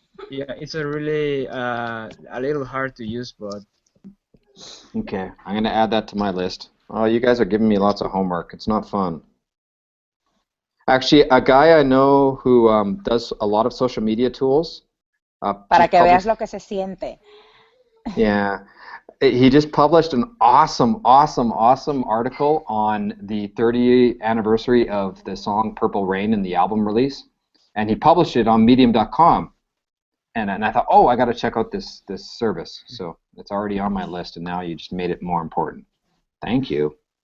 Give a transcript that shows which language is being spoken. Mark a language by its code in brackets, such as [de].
[en] Yeah, it's a really a little hard to use, but okay, I'm gonna add that to my list. Oh, you guys are giving me lots of homework. It's not fun. Actually, a guy I know who does a lot of social media tools. [es] Para que veas lo que se siente. [en] Yeah. He just published an awesome article on the 30th anniversary of the song Purple Rain and the album release. And he published it on medium.com. And I thought, oh, I got to check out this service. So it's already on my list, and now you just made it more important. Thank you.